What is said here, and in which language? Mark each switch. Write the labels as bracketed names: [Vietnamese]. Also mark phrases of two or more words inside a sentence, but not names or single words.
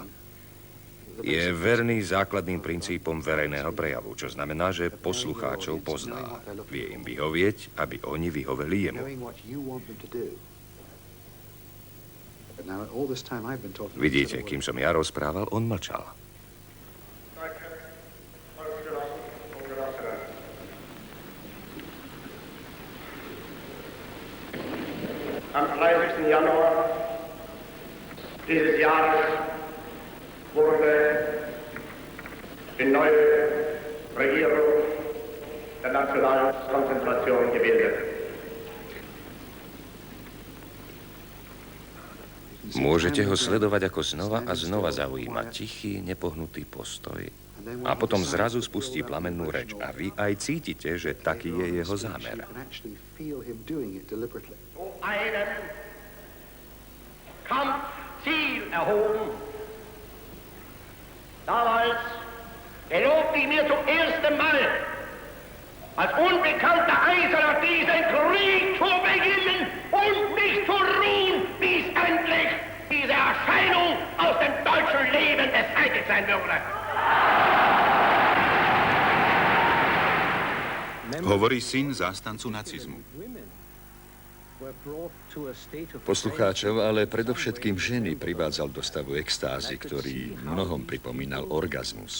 [Slovak] Je verný základným princípom verejného prejavu, čo znamená, že poslucháčov pozná. Vie im vyhovieť, aby oni vyhoveli jemu. Vidíte, kým som ja rozprával, on mlčal. [German] Am 30. Januar dieses Jahres wurde die neue Regierung der Nationalkonzentration gebildet. [Slovak] Môžete ho sledovať, ako znova a znova zaujíma tichý, nepohnutý postoj. A potom zrazu spustí plamennú reč. A vy aj cítite, že taký je jeho zámer. [German] Einen Kampfziel erhoben. Damals gelobte ich mir zum ersten Mal, als unbekannter Eiserner diesen Krieg zu beginnen und nicht zu ruhen, bis endlich diese Erscheinung aus dem deutschen Leben beseitigt sein würde. [Slovak] Hovorí syn zástancu nacizmu. Poslucháčov, ale predovšetkým ženy privádzal do stavu extázy, ktorý mnohom pripomínal orgazmus.